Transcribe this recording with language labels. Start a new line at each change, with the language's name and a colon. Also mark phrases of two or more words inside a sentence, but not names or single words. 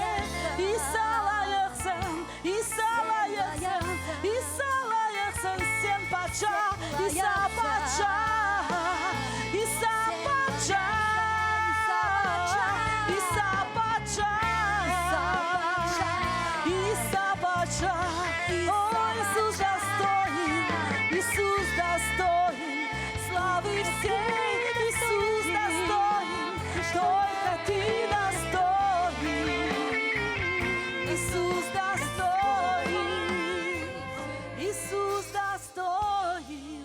Kazakh: Иса, лайықсың, Иса, лайықсың, Иса, лайықсың сен патша. Иса патша, Иса патша, Иса патша, Иса патша.
Russian: О, Иисус достоин, Иисус достоин славы всей. Иисус достоин, только ты достоин. Иисус достоин, Иисус достоин.